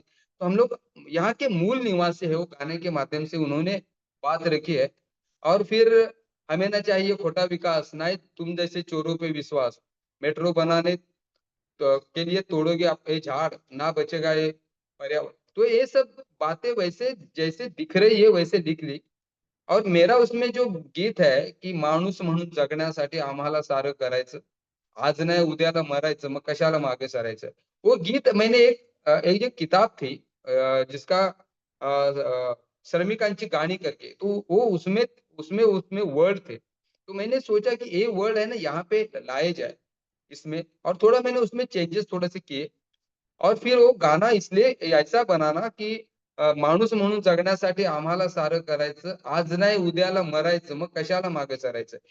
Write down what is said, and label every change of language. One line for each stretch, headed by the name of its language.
Hindi: तो हम लोग यहाँ के मूल निवासी है वो गाने के माध्यम से उन्होंने बात रखी है और फिर हमें ना चाहिए खोटा विकास, ना ही तुम जैसे चोरों पे विश्वास, मेट्रो बनाने के लिए तोड़ोगे आप ये झाड़, ना बचेगा ये पर्यावरण। तो ये सब बातें वैसे जैसे दिख रही है वैसे लिख ली और मेरा उसमें जो गीत है की
Marathi: माणूस म्हणून जगण्यासाठी आम्हाला सारं करायचं. आज नाही उद्याला मरायचं, मग कशाला मागे सरायचं.
Hindi: वो गीत मैंने एक जो किताब थी जिसका श्रमिकांची गाणी करके तो वो उसमें उसमें उसमें वर्ड थे। तो मैंने सोचा कि ये वर्ड है ना यहाँ पे लाए जाए इसमें और थोड़ा मैंने उसमें चेंजेस थोड़े से किए और फिर वो गाना इसलिए ऐसा बना ना की
Marathi: माणूस म्हणून जगण्यासाठी आम्हाला सारं करायचं, आज नाही उद्याला मरायचं, मग कशाला मागे सरायचं.